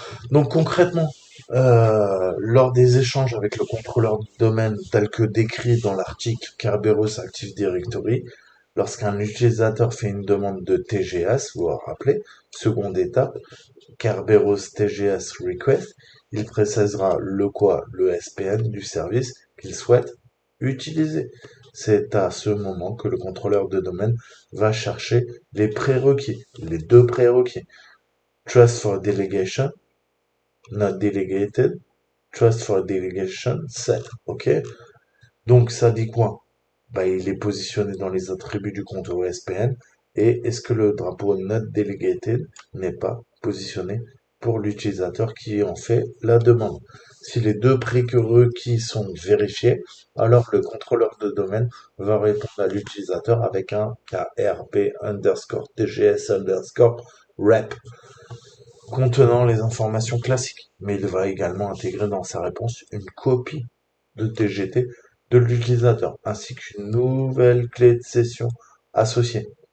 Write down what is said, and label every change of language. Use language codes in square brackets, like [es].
[fr] Donc concrètement, lors des échanges avec le contrôleur de domaine tel que décrit dans l'article Kerberos Active Directory, lorsqu'un utilisateur fait une demande de TGS, vous vous rappelez, seconde étape, Kerberos TGS Request, il précisera le quoi, le SPN du service qu'il souhaite utiliser. C'est à ce moment que le contrôleur de domaine va chercher les prérequis, les deux prérequis. [en] Trust for Delegation, not delegated, trust for delegation set. [fr] Ok? Donc ça dit quoi? Bah, il est positionné dans les attributs du compte OSPN. Et est-ce que le drapeau not delegated n'est pas positionné pour l'utilisateur qui en fait la demande? Si les deux prérequis sont vérifiés, alors le contrôleur de domaine va répondre à l'utilisateur avec un KRP underscore TGS underscore rep contenant les informations classiques, mais il va également intégrer dans sa réponse une copie de TGT de l'utilisateur, ainsi qu'une nouvelle clé de session associée.